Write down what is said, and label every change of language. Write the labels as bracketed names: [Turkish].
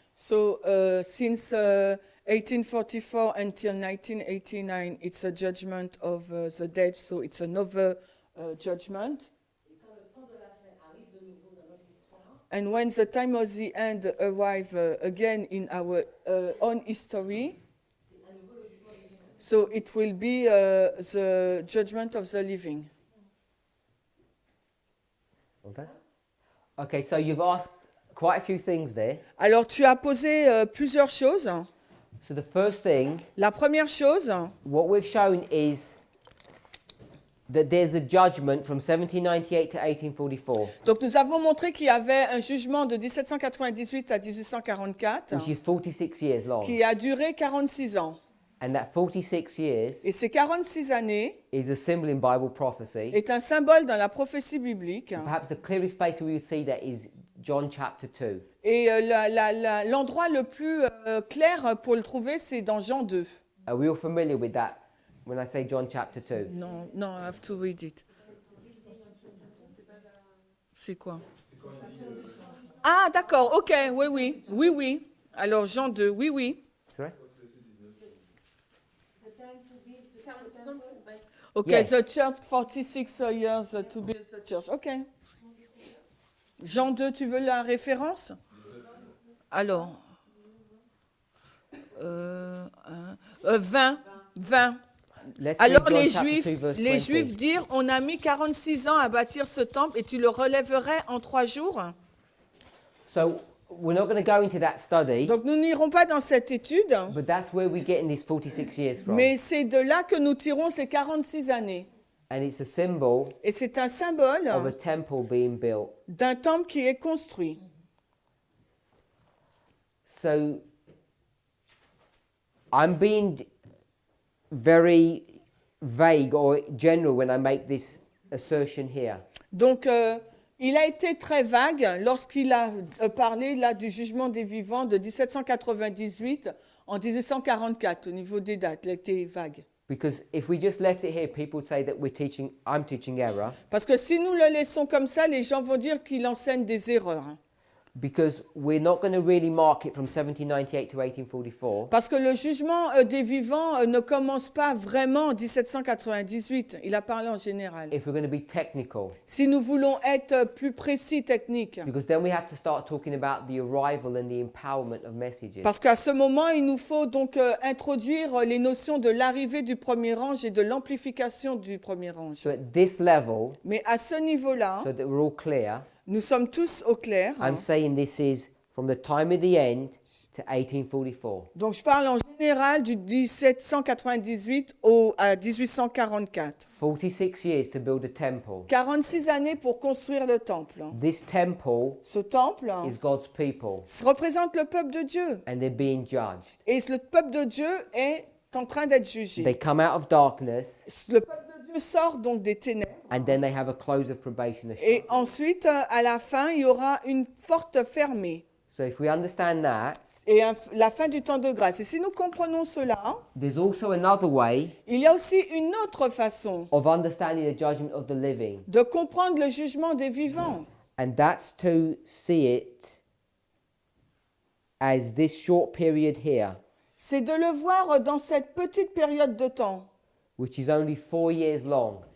[English] So since 1844 until 1989, it's a judgment of the dead. So it's another judgment. [French] Et quand le temps de la fin arrive de nouveau dans notre histoire, [English] And when the time of the end arrive again in our own history, [French] c'est à nouveau le jugement des vivants. [English] so it will be the judgment of the living. Okay? Okay, so you've asked quite a few things there. [French] Alors tu as posé plusieurs choses. [English] So the first thing, [French] La première chose, [English] what we've shown is that there's a judgment from 1798 to 1844, [French] donc nous avons montré qu'il y avait un jugement de 1798 à 1844 [English] which is 46 years long. [French] qui a duré 46 ans. [English] And that 46 years [French] Et ces 46 années [English] is a symbol in Bible prophecy. [French] est un symbole dans la prophétie biblique. [English] Perhaps the clearest place we would see that is John chapter 2. [French] Et l'endroit le plus clair pour le trouver, c'est dans Jean 2. [English] Are we all familiar with that when I say John chapter 2? [French] Non, non, [English] I have to read it. [French] C'est quoi? Ah, d'accord, ok, oui, oui, oui, oui. Alors Jean 2, oui, oui. [English] Sorry? The time to build the temple, but [French] Ok, [English] Yes. the church, 46 years to build the church. [French] Ok. Jean 2, tu veux la référence? Alors, 20. [English] Let's [French] Alors [English] read John [French] les [English] chapter 2, [French] Juifs, [English] verse [French] les [English] 20. [French] Juifs dirent, on a mis 46 ans à bâtir ce temple et tu le relèverais en 3 jours. [English] So we're not going to go into that study, [French] Donc nous n'irons pas dans cette étude, [English] but that's where we're getting this 46 years from. [French] mais c'est de là que nous tirons ces 46 années. [English] And it's a symbol [French] Et c'est un symbole [English] of a temple being built. [French] d'un temple qui est construit. [English] So I'm being very vague or general when I make this assertion here. [French] Donc il a été très vague lorsqu'il a parlé là du jugement des vivants de 1798 en 1844 au niveau des dates. Il a été vague. Because if we just left it here, people would say that I'm teaching error. Parce que si nous le laissons comme ça, les gens vont dire qu'il enseigne des erreurs. Because we're not going to really mark it from 1798 to 1844. Parce que le jugement des vivants ne commence pas vraiment en 1798. Il a parlé en général. [English] If we're going to be technical, [French] Si nous voulons être plus précis, techniques. [English] because then we have to start talking about the arrival and the empowerment of messages. [French] Parce qu'à ce moment, il nous faut donc introduire les notions de l'arrivée du premier ange et de l'amplification du premier ange. [English] So at this level, [French] Mais à ce niveau-là, [English] so that we're all clear, [French] nous sommes tous au clair. [English] I'm saying this is from the time of the end to 1844. [French] Donc je parle en général du 1798 à 1844. [English] 46 years to build a temple. [French] 46 années pour construire le temple. [English] This temple [French] Ce temple [English] is God's people, [French] représente le peuple de Dieu. [English] and they're being judged. [French] Et le peuple de Dieu est en train d'être jugé. [English] They come out of darkness, [French] Le peuple de Dieu sort donc des ténèbres. [English] and then they have a close of probation. [French] Et ensuite, à la fin, il y aura une porte fermée. [English] So if we understand that, [French] Et la fin du temps de grâce. Et si nous comprenons cela, [English] there's also another way [French] il y a aussi une autre façon [English] of understanding the judgment of the living, [French] de comprendre le jugement des vivants. [English] and that's to see it as this short period here, [French] C'est de le voir dans cette petite période de temps [English] which is only 4 years long.